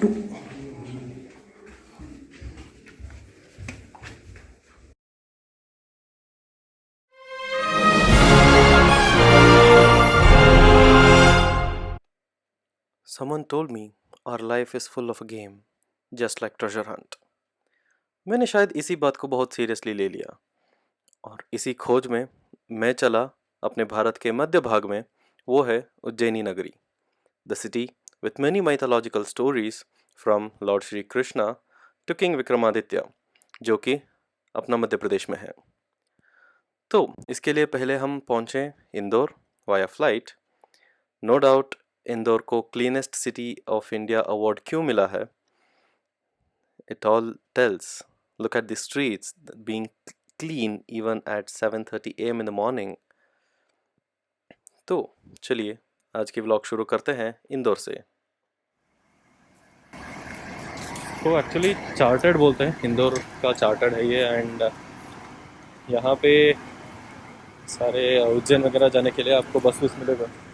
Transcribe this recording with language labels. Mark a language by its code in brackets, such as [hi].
[en] Someone told me our life is full of a game, just like treasure hunt. [hi] मैंने शायद इसी बात को बहुत सीरियसली ले लिया और इसी खोज में मैं चला अपने भारत के मध्य भाग में। वो है उज्जैनी नगरी, [en] the city with many mythological stories from lord Shri Krishna to king Vikramaditya, [hi] जो कि अपना मध्य प्रदेश में है। तो इसके लिए पहले हम पहुंचे Indore via flight. No doubt Indore को cleanest city of India award क्यों मिला है, [en] it all tells. Look at the streets being clean even at 7:30 a.m. in the morning. [hi] तो चलिए आज की व्लॉग शुरू करते हैं इंदौर से। तो एक्चुअली चार्टर्ड बोलते हैं, इंदौर का चार्टर्ड है ये। एंड यहाँ पे सारे उज्जैन वगैरह जाने के लिए आपको बस मिलेगा।